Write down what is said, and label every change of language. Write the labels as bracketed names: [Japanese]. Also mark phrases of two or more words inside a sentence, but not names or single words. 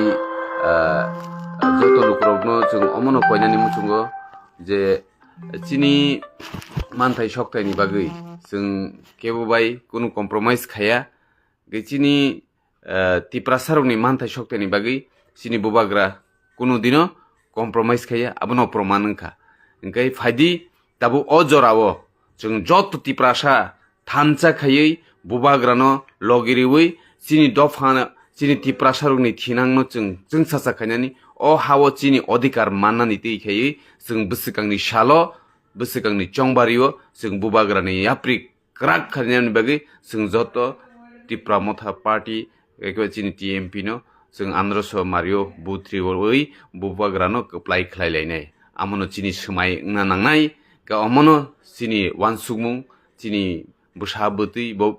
[Kok Borok] जत लुकुरकनो जों अमनो कयनानि मुचुंगो जे चिनी मानथाय सक्तायनि बागै जों केबोबाय कुनो कम्प्रोमाइज खाया चिनी तिप्रासारकनि मानथाय सक्तायनि बागै चिनी बुबाग्रा कुनो दिनो कम्प्रोमाइज खाया आबनो प्रमाण ओंखा ओंखाय फायदि दाबो अ जराओ जों जत तिप्रासा थानसा खायै बुबाग्रानो लगिरिवै चिनी दफा chini ti prasarokni thinangno chung sasa khainani o hawo chini odhikar mannani teikhai chung bwswkangni salo bwswkangni chongbario chung bubagrani yapri krak khainani bagi chung joto tipra motha party ekwa chini TMP no chung androso mario buthri oi bubagrano apply khlailainai amono chini smai ngna nangnai ka amono chini wansukmung chini bushabutui